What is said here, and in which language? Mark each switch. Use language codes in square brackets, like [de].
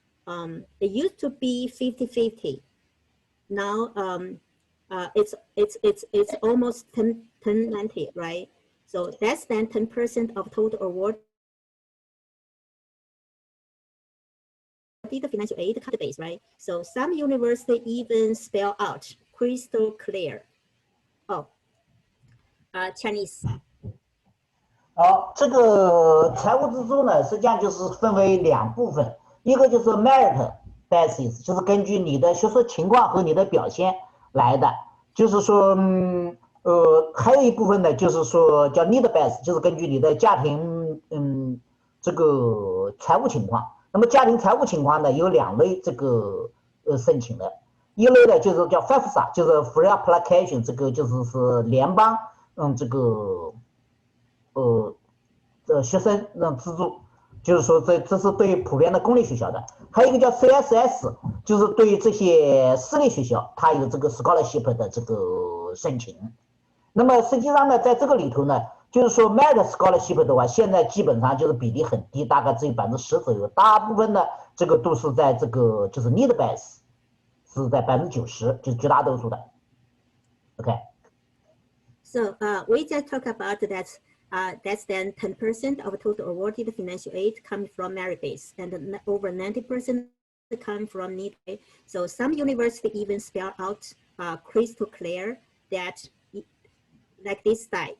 [en] It used to be 50-50. Now it's almost 10-90, right? So less than 10% of total award the financial aid base, right? So some universities even spell out crystal clear. Oh, Chinese. [zh] 好，这个财务支出呢，实际上就是分为两部分，一个就是 merit basis， 就是根据你的学术情况和你的表现来的，就是说，还有一部分呢，就是说叫 need basis， 就是根据你的家庭，这个财务情况。那么家庭财务情况呢，有两类这个申请的，一类呢就是叫 FAFSA， 就是 Free Application， 这个就是联邦，这个。学生资助，就是说这是对普遍的公立学校的，还有一个叫 CSS， 就是对于这些私立学校，它有这个 scholarship 的这个申请。那么实际上呢，在这个里头呢，就是说 merit scholarship 的话，现在基本上就是比例很低，大概只有10%左右，大部分呢这个都是在这个就是 need base， 是在90%，就是绝大多数的。 OK。 [en] So we just talk about that. Less than 10% of total awarded financial aid coming from merit base, and over 90% come from need base. So some universities even spell out crystal clear that, like this slide.